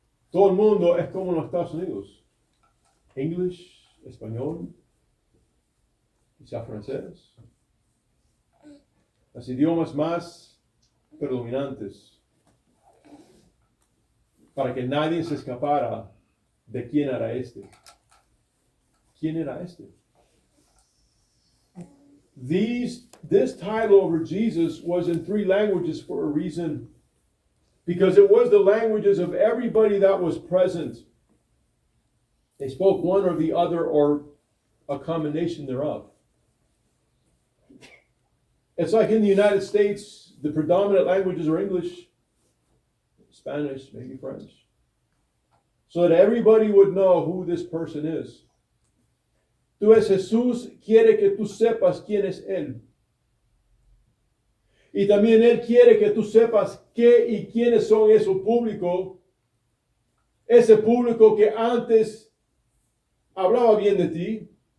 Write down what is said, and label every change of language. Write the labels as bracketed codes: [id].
[es] Todo el mundo es como en los Estados Unidos. English, español, quizá francés. Los idiomas más predominantes. Para que nadie se escapara de quién era este. ¿Quién era este? [en] This title over Jesus was in 3 languages for a reason. Because it was the languages of everybody that was present. They spoke one or the other or a combination thereof. It's like in the United States, the predominant languages are English, Spanish, maybe French. So that everybody would know who this person is. [es] Entonces Jesús quiere que tú sepas quién es Él. Y también Él quiere que tú sepas qué y quiénes son esos públicos. Ese público que antes hablaba bien de ti.